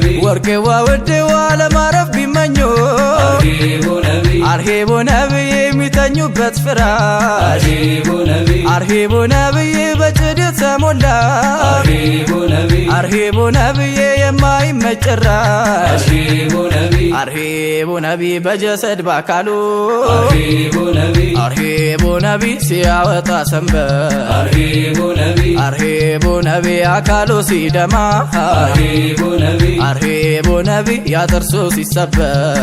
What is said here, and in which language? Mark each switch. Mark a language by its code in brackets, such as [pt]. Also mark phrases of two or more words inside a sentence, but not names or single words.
[am] ወርቄዋ ውዴዋ ለማረፍ ቢመኙ [ar] أرحبوا نبي أرحبوا نبي [am] የሚተኙበት ፍራሽ [ar] أرحبوا نبي أرحبوا نبي [am] በጭድ የተሞላ [ar] أرحبوا نبي أرحبوا نبي [am] የማይመች ጭራሽ [ar] أرحبوا نبي أرحبوا نبي [am] በጀሰድ በአካሉ [ar] أرحبوا نبي أرحبوا نبي [am] ሲያወጣ ሰንበት [ar] أرحبوا نبي أرحبوا نبي [am] አካሉ ሲደማ [ar] أرحبوا نبي أرحبوا نبي [am] ያጥርሱ ሲሰበር